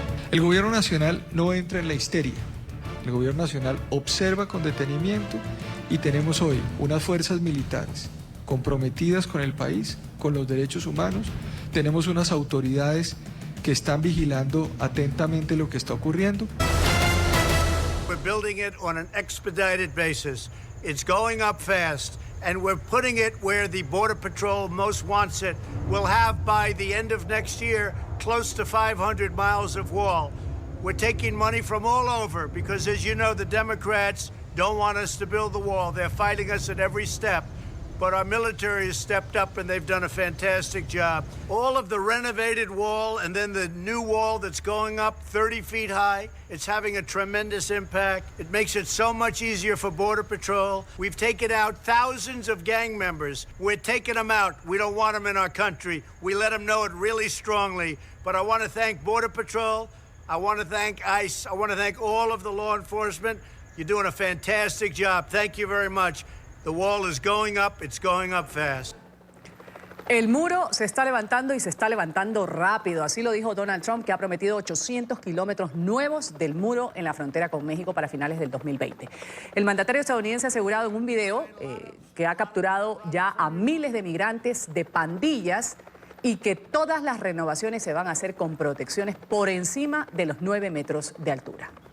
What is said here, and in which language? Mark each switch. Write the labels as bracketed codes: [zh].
[es] El gobierno nacional no entra en la histeria. El gobierno nacional observa con detenimiento y tenemos hoy unas fuerzas militares comprometidas con el país, con los derechos humanos. Tenemos unas autoridades que están vigilando atentamente lo que está ocurriendo. [en] We're building it on an expedited basis. It's going up fast. And we're putting it where the Border Patrol most wants it. We'll have, by the end of next year, close to 500 miles of wall. We're taking money from all over because, as you know, the Democrats don't want us to build the wall. They're fighting us at every step. But our military has stepped up and they've done a fantastic job. All of the renovated wall and then the new wall that's going up 30 feet high, it's having a tremendous impact. It makes it so much easier for Border Patrol. We've taken out thousands of gang members. We're taking them out. We don't want them in our country. We let them know it really strongly. But I want to thank Border Patrol. I want to thank ICE. I want to thank all of the law enforcement. You're doing a fantastic job. Thank you very much. The wall is going up, it's going up fast. [es] El muro se está levantando y se está levantando rápido. Así lo dijo Donald Trump, que ha prometido 800 kilómetros nuevos del muro en la frontera con México para finales del 2020. El mandatario estadounidense ha asegurado en un video que ha capturado ya a miles de migrantes de pandillas y que todas las renovaciones se van a hacer con protecciones por encima de los 9 metros de altura.